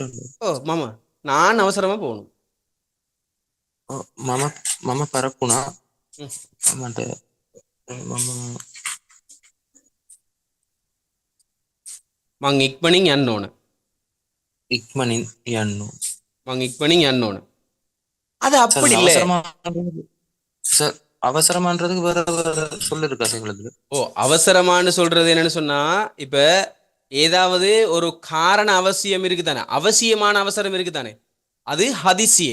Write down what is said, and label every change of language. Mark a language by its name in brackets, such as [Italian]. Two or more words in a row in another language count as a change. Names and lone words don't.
[Tamil] ஓ மாமா நான் அவசரமா போகணும் [Sinhala] මම මම පරක්කුණා. ம் මට මම මං ඉක්මනින් යන්න ඕන ඉක්මනින් යන්න. මං ඉක්මනින් යන්න ඕන அது [Tamil] சார் அப்படி இல்ல சார் அவசரமான்றதுக்கு வேற வேற சொல்லு இருக்கா சார் உங்களுக்கு? ஓ அவசரமான்னு சொல்றது என்னன்னு சொன்னா இப்ப ஏதாவது ஒரு காரண அவசியம் இருக்குதானே அவசியமான அவசரம் இருக்குதானே அது ஹதிசியே